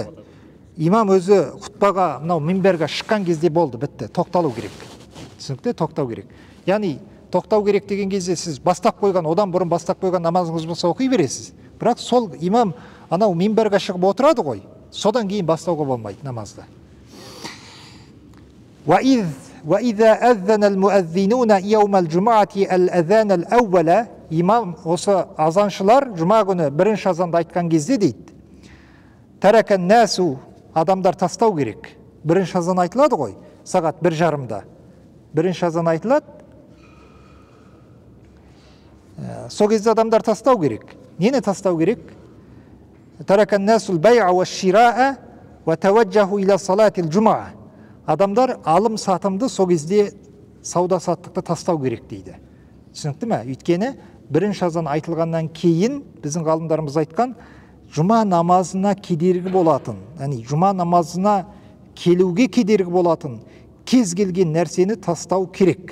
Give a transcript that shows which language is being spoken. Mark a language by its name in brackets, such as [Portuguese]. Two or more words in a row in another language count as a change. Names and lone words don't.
[Kazakh] Имам өзі құтпаға, мынау минберге шыққан кезде болды, бітті, тоқталу керек. Түсінікті, тоқтау керек. Яғни тоқтау керек деген кезде сіз бастап қойған, одан бұрын бастап қойған намазыңыз болса оқи бересіз. Бірақ сол имам анау минберге шығып отырады ғой, содан кейін бастауға болмайды намазды. [Arabic] وَإِذَا أَذَّنَ الْمُؤَذِّنُونَ يَوْمَ الْجُمَعَةِ الْأَذَانَ الْأَوَّلَ [Kazakh] имам осы азаншылар жұма күні бірінші азанды айтқан кезде дейді, [Arabic] ترك الناس, [Kazakh] адамдар тастау керек. Бірінші азан айтылады ғой, сағат 1:30-да. Бірінші азан айтылады. Сол кезде адамдар тастау керек. Нені тастау керек? [Arabic] ترك الناس البيع والشراء وتوجهوا إلى صلاة الجمعة. [Kazakh] Адамдар алым сатымды сол кезде сауда саттықты тастау керек дейді. Түсінікті ме? Өйткені бірінші азан айтылғаннан кейін біздің ғалымдарымыз айтқан, жұма намазына кедергі болатын, яғни жұма намазына келуге кедергі болатын кез келген нәрсені тастау керек.